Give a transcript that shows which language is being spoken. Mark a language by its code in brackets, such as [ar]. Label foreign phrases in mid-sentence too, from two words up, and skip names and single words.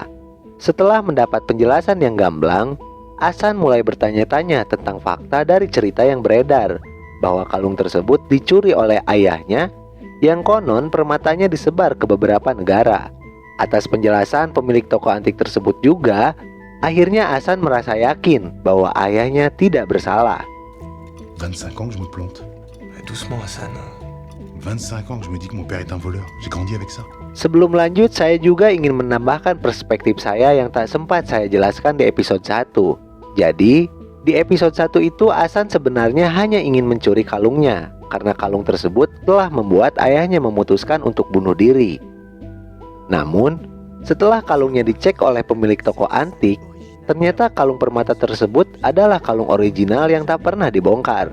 [id] Setelah mendapat penjelasan yang gamblang, Hasan mulai bertanya-tanya tentang fakta dari cerita yang beredar bahwa kalung tersebut dicuri oleh ayahnya yang konon permatanya disebar ke beberapa negara. Atas penjelasan pemilik toko antik tersebut juga, akhirnya Hasan merasa yakin bahwa ayahnya tidak bersalah. [fr] 25 ans que je me plante. Doucement Hassan. 25 ans que je me dis que mon père est un voleur. J'ai grandi avec ça. [id] Sebelum lanjut, saya juga ingin menambahkan perspektif saya yang tak sempat saya jelaskan di episode 1. Jadi, di episode 1 itu Hasan sebenarnya hanya ingin mencuri kalungnya karena kalung tersebut telah membuat ayahnya memutuskan untuk bunuh diri. Namun, setelah kalungnya dicek oleh pemilik toko antik, ternyata kalung permata tersebut adalah kalung original yang tak pernah dibongkar.